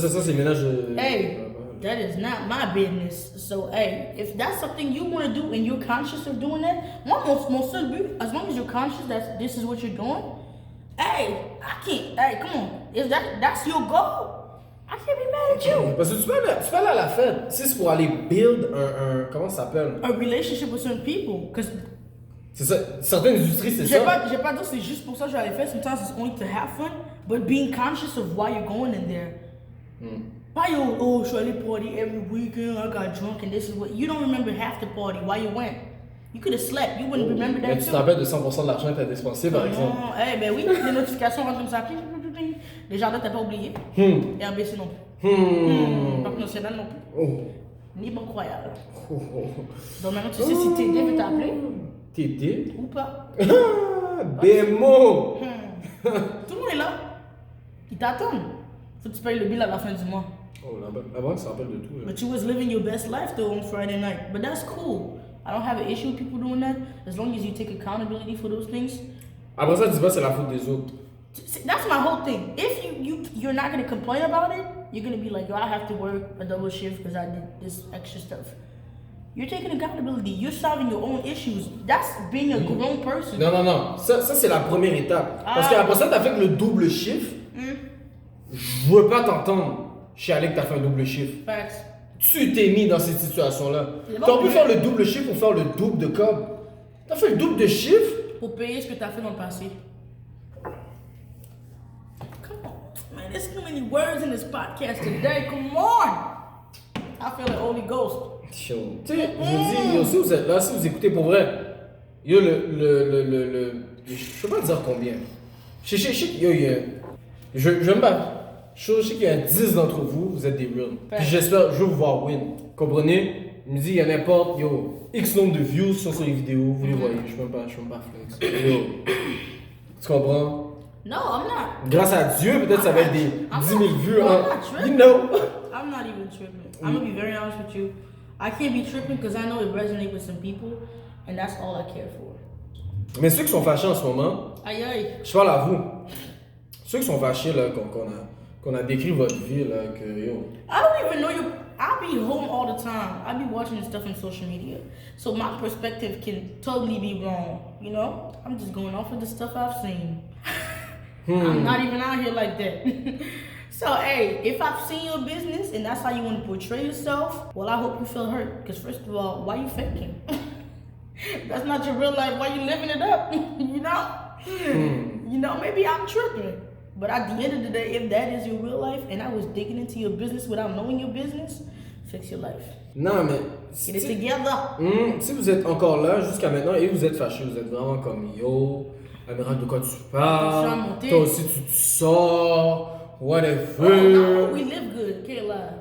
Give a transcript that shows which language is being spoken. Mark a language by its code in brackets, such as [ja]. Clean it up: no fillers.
[fr] Ça, c'est ménage. [en] Hey, that is not my business. So hey, if that's something you want to do and you're conscious of doing that, [fr] mon seul but, [en] as long as you're conscious that this is what you're doing, hey, I can't. Hey, come on. If that's your goal, I can't be mad at you. [fr] Parce que tu peux aller à la fête. Si c'est pour aller build un comment ça s'appelle? [en] A relationship with certain people, because. [fr] C'est ça. Certaines industries, c'est J'ai ça. pas dit c'est juste pour ça que je vais aller faire. [en] Sometimes it's only to have fun, but being conscious of why you're going in there. Why you, [fr] je suis allé [en] party every weekend, I got drunk and this is what, you don't remember half the party, why you went. You could have slept, you wouldn't remember that [fr] Mais tu te rappelles de 100% de l'argent que t'as dépensé, par exemple. Non, ben oui, les notifications rentrent comme ça. Les jardins, t'as pas oublié. Et ABC non plus. Parc national non plus. Ni Banque Royale. Donc maintenant, tu sais si TD veut t'appeler. TD? Ou pas. Bémo! Tout le monde est là. Ils t'attendent. Faut que tu payes le bill à la fin du mois. Oh, la banque se rappelle de tout. Là. [en] But you was living your best life though on Friday night. But that's cool. I don't have an issue with people doing that as long as you take accountability for those things. [fr] Après ça, dis pas c'est la faute des autres. [en] That's my whole thing. If you're not gonna complain about it, you're gonna be like, yo, I have to work a double shift because I did this extra stuff. You're taking accountability. You're solving your own issues. That's being a grown person. [fr] Non. Ça c'est la première étape. Parce qu'après ça, t'as fait le double chiffre. Je veux pas t'entendre chialer que t'as fait un double chiffre. Facts. Tu t'es mis dans cette situation-là. T'aurais pu faire le double chiffre ou faire le double de cob. T'as fait le double de chiffre. Pour payer ce que t'as fait dans le passé. [en] Come on, man. There's too many words in this podcast today. Come on. I feel the Holy Ghost. [fr] Tu sais, je vous dis, yo, si vous êtes là, si vous écoutez pour vrai, yo, je peux pas dire combien. Je sais qu'il y a, je vais me battre. Je sais qu'il y a 10 d'entre vous, vous êtes des real. Puis j'espère, je vais vous voir win. Comprenez? Je me dis, il y a n'importe, yo, X nombre de views sur les vidéos, vous les voyez, je peux pas flex. Yo, tu comprends? [en] No, I'm not. [fr] Grâce à Dieu, peut-être ça va être des 10 000 vues. [en] I'm not tripping. You know? I'm not even tripping. I'm gonna be very honest with you. I can't be tripping because I know it resonates with some people, and that's all I care for. [fr] Mais ceux qui sont fâchés en ce moment, Aïe aïe. je parle à vous. Ceux qui sont fâchés, là, qu'on a décrit votre vie, là, que yo. [en] I don't even know you. I be home all the time. I be watching this stuff on social media. So my perspective can totally be wrong. You know? I'm just going off of the stuff I've seen. I'm not even out here like that. So, hey, if I've seen your business and that's how you want to portray yourself, well, I hope you feel hurt. Because first of all, why you faking? That's not your real life. Why you living it up? You know? You know, maybe I'm tripping. But at the end of the day, if that is your real life and I was digging into your business without knowing your business, fix your life. [fr] Non, mais. [en] Get it together. [fr] Si vous êtes encore là jusqu'à maintenant et vous êtes fâché, vous êtes vraiment comme yo, Amiral, de quoi tu parles? Toi aussi, tu sors. Whatever. [en] Oh, no, we live good, can't lie.